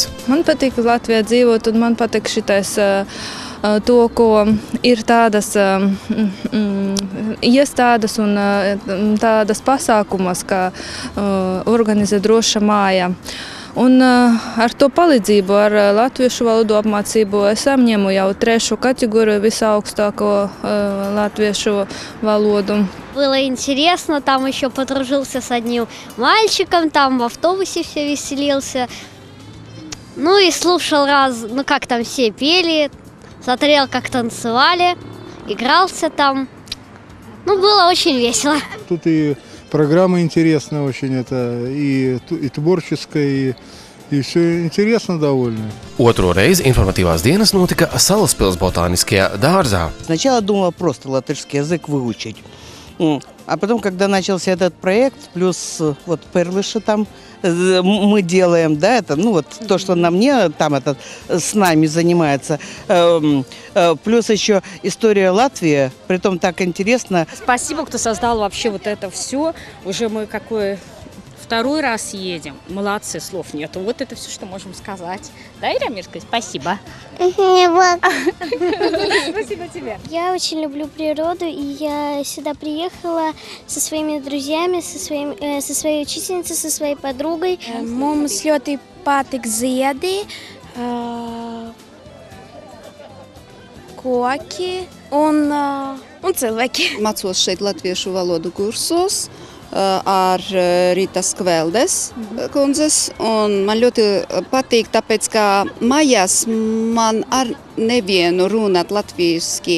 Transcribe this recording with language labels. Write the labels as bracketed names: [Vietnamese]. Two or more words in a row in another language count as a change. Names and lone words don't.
[Latvian] Man patīk Latvijā dzīvot un man patīk šitais to, ko ir tādas iestādes un tādas pasākumas, kā organizē droša māja. Un ar to palīdzību, ar latviešu valodu apmācību, es apņēmu jau 3. kategoriju visaugstāko latviešu валоду. [Russian] Было интересно, там еще подружился с одним мальчиком, там в автобусе все веселился. Ну и слушал как там все пели, смотрел, как танцевали, игрался там. Ну, было очень весело. Тут и программа интересная очень, это и творческая, и все интересно довольно. [Latvian] Otro reizi informatīvās dienas notika Salaspils botāniskajā dārzā. [Russian] Сначала думала просто латышский язык выучить. А потом, когда начался этот проект, плюс вот перлыши там мы делаем, да, это, то, что на мне там с нами занимается, плюс еще история Латвии, притом так интересно. Спасибо, кто создал вообще вот это все. Уже мы второй раз едем. Молодцы, слов нету. Вот это все, что можем сказать. Да, Ирамирка? Спасибо. Спасибо тебе. Я очень люблю природу, и я сюда приехала со своими друзьями, со своей учительницей, со своей подругой. [Latvian] Mums ļoti patīk ziedi, koki un cilvēki. Mācos šeit latviešu valodu kursos ar Rīta Skveldes kundzes, un man ļoti patīk, tāpēc, ka mājās man ar nevienu runāt latviski.